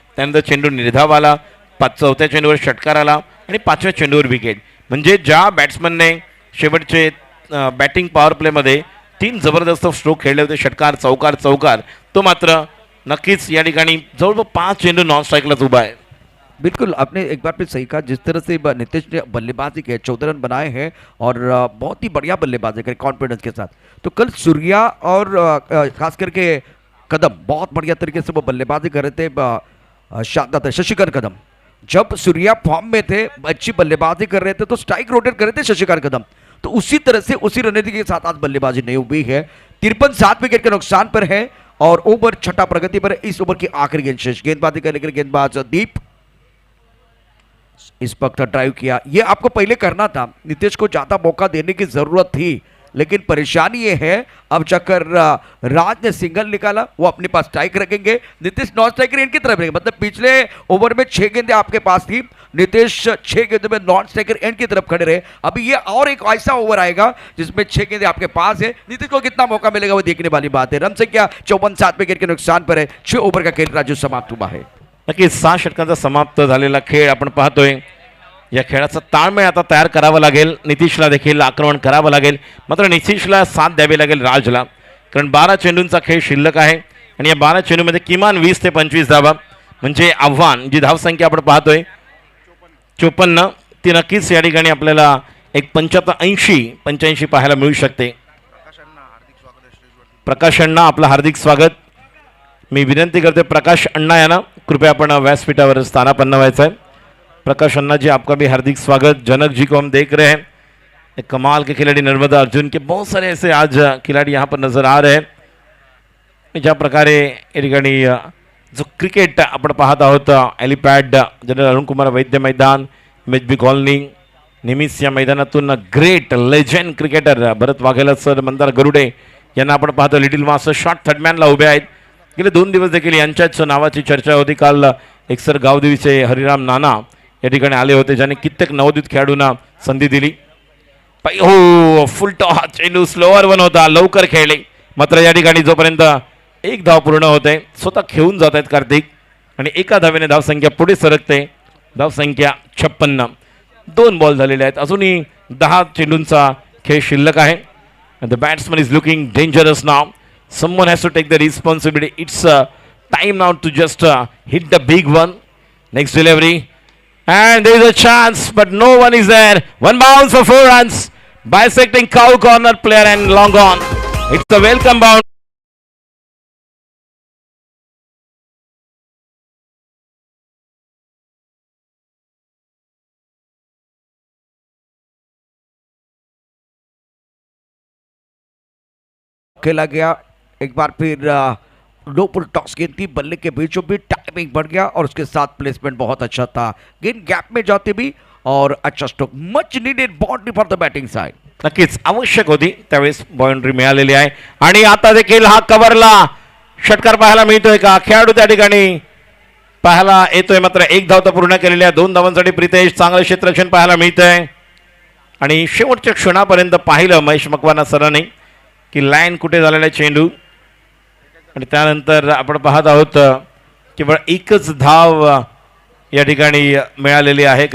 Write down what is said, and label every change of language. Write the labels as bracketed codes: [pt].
[mr] त्यानंतर चेंडू निर्धाव आला. 4थ्या चेंडूवर षटकार आला आणि 5व्या चेंडूवर विकेट. म्हणजे ज्या बॅट्समनने शेवटचे बॅटिंग पॉवर प्लेमध्ये 3 जबरदस्त स्ट्रोक खेळले होते षटकार चौकार चौकार तो मात्र नक्कीच या ठिकाणी जवळपास 5 चेंडू नॉन स्ट्राइकलाच उभा है. [hi] बिल्कुल आपने एक बार फिर सही कहा. जिस तरह से नीतीश ने बल्लेबाजी के 14 रन बनाए हैं और बहुत ही बढ़िया बल्लेबाजी करी कॉन्फिडेंस के साथ. तो कल सूर्या और खास करके कदम बहुत बढ़िया तरीके से वो बल्लेबाजी कर रहे थे. शानदार शशिकांत कदम जब सूर्या फॉर्म में थे अच्छी बल्लेबाजी कर रहे थे तो स्ट्राइक रोटेट कर रहे थे शशिकांत कदम. तो उसी तरह से उसी रणनीति के साथ आज बल्लेबाजी नहीं हुई है. 53 7 विकेट के नुकसान पर है और ओवर छठा प्रगति पर. इस ओवर की आखिरी गेंद शेष. गेंदबाजी करने के लिए गेंदबाज दीप इस वक्त ड्राइव किया. ये आपको पहले करना था. नीतीश को ज्यादा मौका देने की जरूरत थी लेकिन परेशानी ये है अब जाकर राज ने सिंगल निकाला. वो अपने पास स्ट्राइक रखेंगे. नीतीश नॉन स्ट्राइकर एंड की तरफ रहेंगे. मतलब पिछले ओवर में 6 गेंदें आपके पास थी. नीतीश 6 गेंदों में नॉन स्ट्राइकर एंड की तरफ खड़े रहे. अभी ये और एक ऐसा ओवर आएगा जिसमें 6 गेंदें आपके पास है. नीतीश को कितना मौका मिलेगा वो देखने वाली बात है. रन संख्या 54 7 विकेट के नुकसान पर है. 6 ओवर का खेल राजू समाप्त हुआ है. [mr] नक्कीच 6 षटकांचा समाप्त झालेला खेळ आपण पाहतोय. या खेळाचा ताळमेळ आता तयार करावा लागेल. नितीशला देखील आक्रमण करावं लागेल. मात्र नितीशला साथ द्यावी लागेल राजला. कारण 12 चेंडूंचा खेळ शिल्लक आहे आणि या 12 चेंडूमध्ये किमान 20 ते 25 धावा. म्हणजे आव्हान जी धावसंख्या आपण पाहतोय 54, ती नक्कीच या ठिकाणी आपल्याला एक 85 पाहायला मिळू शकते. प्रकाश अण्णा आपलं हार्दिक स्वागत. मी विनंती करते प्रकाश अण्णा यांना कृपया आपण व्यासपीठावर स्थानापन्न व्हायचं है. [hi] प्रकाश अण्णा जी आपका भी हार्दिक स्वागत. जनक जी को हम देख रहे हैं, एक कमाल के खिलाड़ी नर्मदा अर्जुन के बहुत सारे ऐसे आज खिलाड़ी यहाँ पर नजर आ रहे हैं. [mr] ज्या प्रकारे या ठिकाणी जो क्रिकेट आपण पाहत आहोत एलिपॅड जनरल अरुणकुमार वैद्य मैदान MHB कॉलनी, नेहमीच या मैदानातून ग्रेट लेजंड क्रिकेटर भरत वाघेला सर, मंदार गरुडे यांना आपण पाहतो. लिटिल मास्टर शॉर्ट थर्डमॅनला उभे आहेत. गेले 2 दिवस देखील यांच्याच नावाची चर्चा होती. काल एक सर गावदेवीचे हरिराम नाना या ठिकाणी आले होते, ज्यांनी कित्येक नवोदित खेळाडूंना संधी दिली. हो, फुल टॉस चेंडू स्लोअर वन होता, लवकर खेळले. मात्र या ठिकाणी जोपर्यंत एक धाव पूर्ण होते स्वतः खेळून जात आहेत कार्तिक आणि एका धावेने धावसंख्या पुढे सरकते. धावसंख्या 56. 2 बॉल झालेले आहेत. अजूनही 10 चेंडूंचा खेळ शिल्लक आहे. [en] The batsman is looking dangerous now. Someone has to take the responsibility. It's time now to just hit the big one. Next delivery. And there is a chance, but no one is there. One bounce for 4 runs. Bisecting cow corner player and long on. It's a welcome bounce. [hi] खेला गया एक बार फिर no पुल toss गेंद थी, बल्ले के बीचों बीच timing बढ़ गया और उसके साथ प्लेसमेंट बहुत अच्छा था. गेंद गैप में जाते भी और अच्छा stroke. [en] Much needed boundary for the batting side. [mr] नक्कीच आवश्यक होती त्यावेळेस बाउंड्री मिळालेली आहे. आणि आता देखील हा कव्हरला षटकार पाहायला मिळतोय का? खेळाडू त्या ठिकाणी पाहायला येतोय. मात्र 1 धाव तर पूर्ण केलेल्या 2 धावांसाठी प्रितेश चांगलं क्षेत्ररक्षण पाहायला मिळतंय. आणि शेवटच्या क्षणापर्यंत पाहिलं महेश मकवाना सरांनी की लाईन कुठे झालेला चेंडू, आणि त्यानंतर आपण पाहत आहोत केवळ एकच धाव या ठिकाणी मिळालेली आहे.